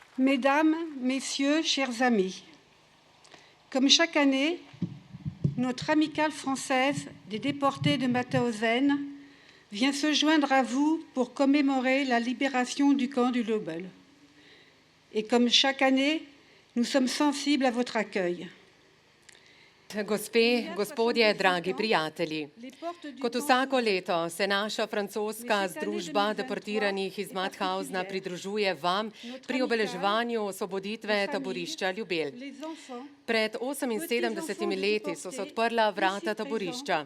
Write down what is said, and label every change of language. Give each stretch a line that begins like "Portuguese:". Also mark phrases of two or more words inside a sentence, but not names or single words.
French: Mesdames, Messieurs, chers amis, comme chaque année, notre amicale française des déportés de Mauthausen vient se joindre à vous pour commémorer la libération du camp du Lobel. Et comme chaque année, nous sommes sensibles à votre accueil.
Slovenian: Gospe, gospodje, dragi prijatelji, kot vsako leto se naša francoska združba deportiranih iz Mauthausna pridružuje vam pri obeleževanju osvoboditve taborišča Ljubelj. Pred 78 leti so se odprla vrata taborišča.